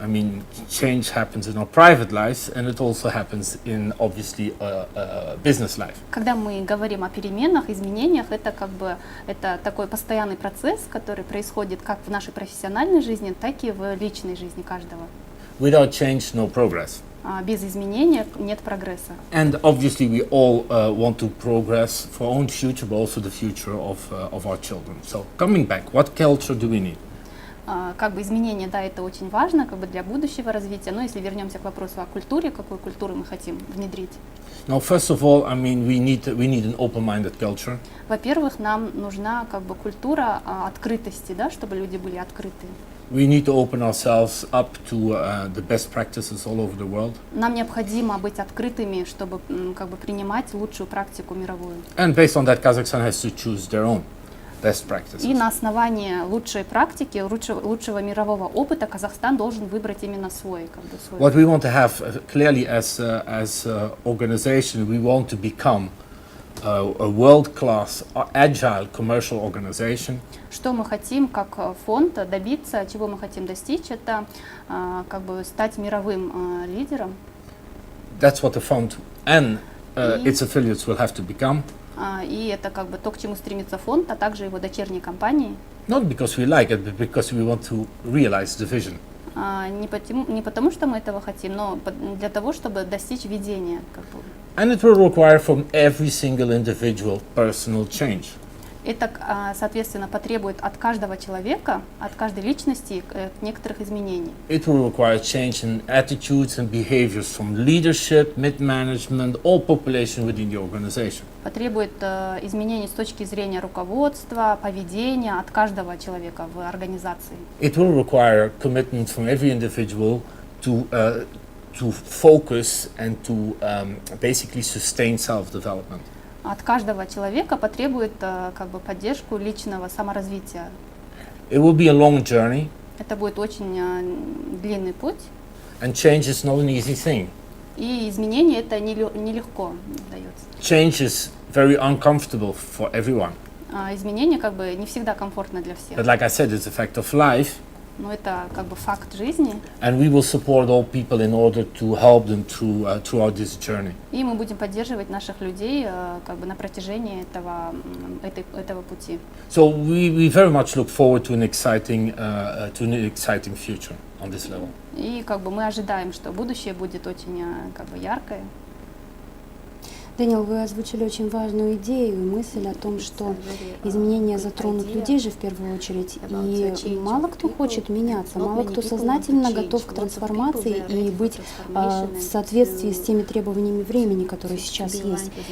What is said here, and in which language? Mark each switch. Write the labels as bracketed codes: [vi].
[en] I mean, change happens in our private lives, and it also happens in obviously business life. [ru] Когда мы говорим о переменах, изменениях, это как бы это такой постоянный процесс, который происходит как в нашей профессиональной жизни, так и в личной жизни каждого. [en] Without change, no progress. [ru] Без изменения нет прогресса. [en] And obviously, we all want to progress for our own future, but also the future of our children. So, coming back, what culture do we need? [ru] Как бы изменения, да, это очень важно, как бы для будущего развития. Но если вернемся к вопросу о культуре, какую культуру мы хотим внедрить? [en] Now, first of all, I mean, we need an open-minded culture. [ru] Во-первых, нам нужна как бы культура открытости, да, чтобы люди были открыты. [en] We need to open ourselves up to the best practices all over the world. [ru] Нам необходимо быть открытыми, чтобы как бы принимать лучшую практику мировую. [en] And based on that, Kazakhstan has to choose their own best practices. [ru] И на основании лучшей практики, лучшего мирового опыта Казахстан должен выбрать именно свой, как бы свой. [en] What we want to have clearly as organization, we want to become a world-class, agile commercial organization. [ru] Что мы хотим как фонд добиться, чего мы хотим достичь, это как бы стать мировым лидером. [en] That's what the fund and its affiliates will have to become. [ru] И это как бы то, к чему стремится фонд, а также его дочерние компании. [en] Not because we like it, but because we want to realize the vision. [ru] Не потому, что мы этого хотим, но для того, чтобы достичь видения. Как бы. [en] And it will require from every single individual personal change. [ru] Это, соответственно, потребует от каждого человека, от каждой личности некоторых изменений. [en] It will require change in attitudes and behaviors from leadership, mid-management, all population within the organization. [ru] Потребует изменений с точки зрения руководства, поведения от каждого человека в организации. [en] It will require commitment from every individual to focus and to basically sustain self-development. [ru] От каждого человека потребует как бы поддержку личного саморазвития. [en] It will be a long journey. [ru] Это будет очень длинный путь. [en] And change is not an easy thing. [ru] И изменение это нелегко дается. [en] Change is very uncomfortable for everyone. [ru] Изменение как бы не всегда комфортно для всех. [en] But like I said, it's a fact of life. [ru] Но это как бы факт жизни. [en] And we will support all people in order to help them throughout this journey. [ru] И мы будем поддерживать наших людей как бы на протяжении этого пути. [en] So we very much look forward to an exciting future on this level. [ru] И как бы мы ожидаем, что будущее будет очень как бы яркое. Дэниел, вы озвучили очень важную идею и мысль о том, что изменения затронут людей же в первую очередь, и мало кто хочет меняться, мало кто сознательно готов к трансформации и быть в соответствии с теми требованиями времени, которые сейчас есть.